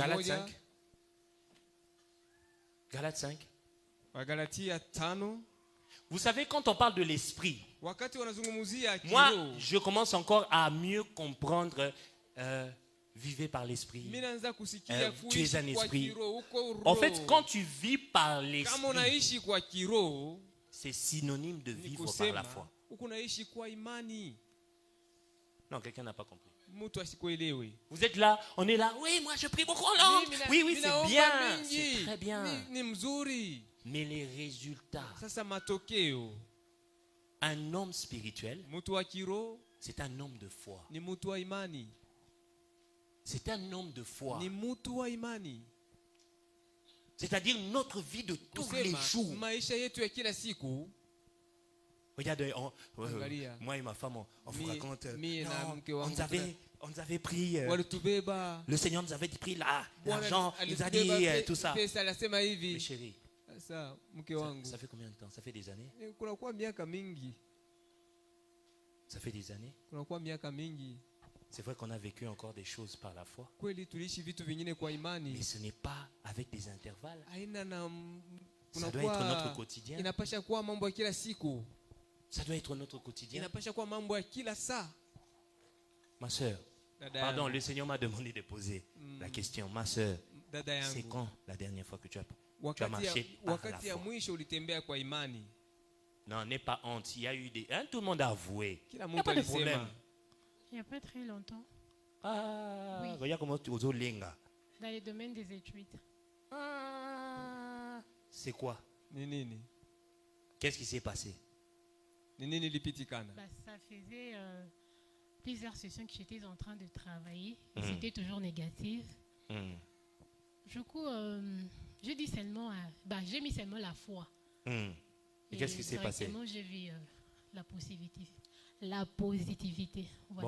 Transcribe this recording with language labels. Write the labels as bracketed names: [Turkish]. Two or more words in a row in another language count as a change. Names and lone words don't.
[French] Galates [Swahili] moja. [French] 5. Galates 5. [Swahili] Wagalatia 5. [French] Vous savez, quand on parle de l'esprit, [Swahili] Wakati wanazungumzia [French] moi, [Swahili] kiroho. [French] je commence encore à mieux comprendre. Vivez par l'esprit. [Swahili] Mimi naanza kusikia [French] Tu es un [Swahili] kuishi kwa [French] esprit. [Swahili] kiroho, uko roho. [French] En fait, quand tu vis par [Swahili] Kama [French] l'esprit, [Swahili] unaishi kwa kiroho, [French] c'est synonyme de [Swahili] ni [French] vivre par [Swahili] kusema [French] la foi. [Swahili] uko unaishi kwa imani. [French] Non, quelqu'un n'a pas compris. [Swahili] Mtu asikuelewe. [French] Vous êtes là, on est là. Oui, moi je prie beaucoup en langue. Oui, c'est [Swahili] Ninaomba [French] bien. [Swahili] mingi. [French] C'est très bien. [Swahili] Ni mzuri. [French] Mais les résultats, [Swahili] Sasa matokeo. [French] un homme spirituel, [Swahili] Mtu wa kiroho [French] c'est un homme de foi. [Swahili] ni mtu wa imani. [French] C'est un homme de foi. [Swahili] Ni mtu wa imani. [French] C'est-à-dire notre vie de tous les [Swahili] Kusema, [French] jours. [Swahili] maisha yetu ya kila siku. [French] Regardez, [Swahili] Angalia. [French] moi et ma femme, on vous [Swahili] Mi- [French] raconte. [Swahili] mi na [French] Non, [Swahili] mke wangu [French] on nous avait pris. [Swahili] Walitubeba. [French] Le Seigneur nous avait pris là, [Swahili] Bwana [French] l'argent, il nous a dit [Swahili] alitubeba [French] tout ça. [Swahili] pesa, anasema hivi. [French] Mais chérie, [Swahili] Sasa mke wangu. [French] ça fait combien de temps? Ça fait des années? [Swahili] Kunakuwa miaka mingi. [French] Ça fait des années. [Swahili] Kunakuwa miaka mingi. [French] C'est vrai qu'on a vécu encore des choses par la foi. [Swahili] Kweli tuliishi vitu vingine kwa imani. [French] Mais ce n'est pas avec des intervalles. [Swahili] Haina na [French] Ça doit être notre quotidien. [Swahili] Inapasha kuwa mambo ya kila siku. [French] Ça doit être notre quotidien. [Swahili] Inapasha kuwa mambo ya kila saa. [French] Ma soeur, [Swahili] Dada [French] pardon, [Swahili] yangu. [French] le Seigneur m'a demandé de poser la question. Ma soeur, [Swahili] Dada yangu. [French] c'est quand la dernière fois que tu as [Swahili] Wakati [French] marché par la [Swahili] wakati ya [French] foi? [Swahili] mwisho ulitembea kwa imani. [French] Non, n'aie pas honte. Il y a eu des... Hein, tout le monde a avoué. [Swahili] Kila [French] Il n'y a [Swahili] mtu [French] pas de [Swahili] alisema. [French] problème. Il n'y a pas très longtemps, Ah, Oui. regarde comment tu oses linga. dans les domaines des études. C'est quoi? [Swahili] Ni nini? [French] Qu'est-ce qui s'est passé? [Swahili] Ni nini lipitikana? [French] Bah, ça faisait plusieurs sessions que j'étais en train de travailler. Et Mhm. c'était toujours négatif. Hmm. Du coup, j'ai dit seulement, j'ai mis seulement la foi. Et qu'est-ce qui s'est passé? J'ai vu la positivité. La positivité. Voilà.